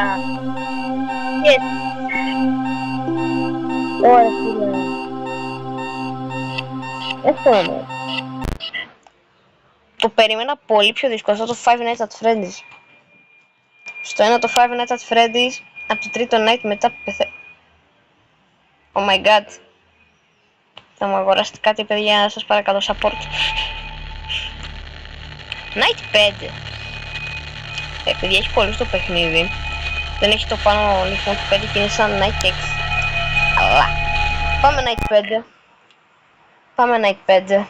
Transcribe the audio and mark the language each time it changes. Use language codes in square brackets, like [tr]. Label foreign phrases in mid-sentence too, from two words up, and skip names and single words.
[el] Yes. Ωραία φίλε. Εύκολο. Το περίμενα πολύ πιο δύσκολο, αυτό το Five Nights at Freddy's. Στο ένα το Five Nights at Freddy's, από το τρίτο night μετά [en] Oh my god. [el] Θα μου αγοράσετε κάτι παιδιά, σας παρακαλώ, support. Night 5. Παιδιά έχει πολύ στο παιχνίδι. Δεν έχει το πάνω λοιπόν του 5 και είναι σαν Night 6. Αλλά πάμε Night 5. Πάμε Night 5.